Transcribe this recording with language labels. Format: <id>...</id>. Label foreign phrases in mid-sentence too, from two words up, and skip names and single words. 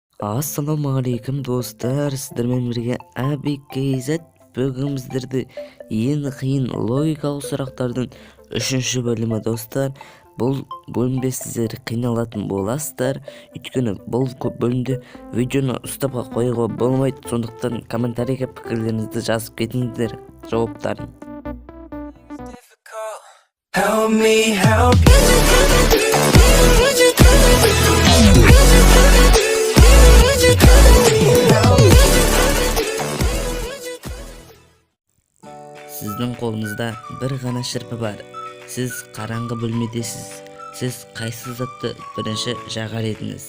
<ar>السلام عليكم</ar> <kk>dostlar, sizlerмен бірге ABKZ бүгін сіздерді ең қиын логикалық сұрақтардың 3-ші бөлімі достар. Бұл бөлімде сіздер қиналатын боласыздар, өйткені бұл бөлімде видеоны ұстап қоюға болмайды, сондықтан комментарийге пікірлеріңізді жазып кетіңіздер жауаптарын.</kk> <en>Help me help</en> <kk>Сіздің қолыңызда бір ғана шырпы бар. Сіз қараңғы бөлмедесіз. Сіз қайсы затты бірінші жағар едіңіз?</kk>